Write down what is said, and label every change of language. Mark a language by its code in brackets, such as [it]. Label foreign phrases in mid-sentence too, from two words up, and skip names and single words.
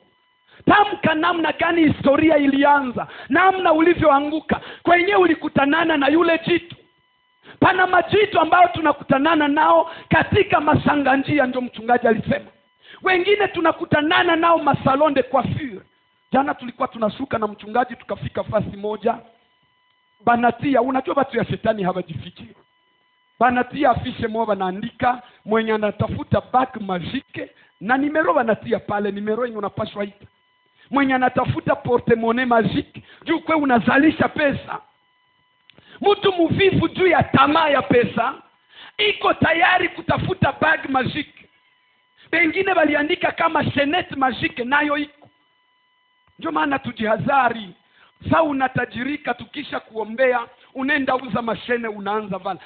[sw] Tamka namna gani historia ilianza, namna ulivyoanguka, kwenye ulikutanana na yule jitu. Pana majitu ambayo tunakutanana nao katika masanga njia, ndio mchungaji alisema. Wengine tunakutanana nao [fr] masalon de coiffure. [sw] Jana tulikuwa tunashuka na mchungaji, tukafika fasi moja, banatia, unajua watu ya shetani hawajifichi. Banatia afishe moja, banaandika mwenye anatafuta [fr] bag magique, [sw] na nimero banatia pale, nimero yenye unapaswa ita. Mwenye anatafuta [fr] porte-monnaie magique, [sw] juu kwe unazalisha pesa. Mtu mvivu juu ya tamaa ya pesa, iko tayari kutafuta [fr] bag magique. [sw] Wengine waliandika kama [fr] chaînette magique, [sw] nayo iko. Ndio maana tujihadhari. Sasa unatajirika, tukisha kuombea unaenda uza mashene, unaanza vala.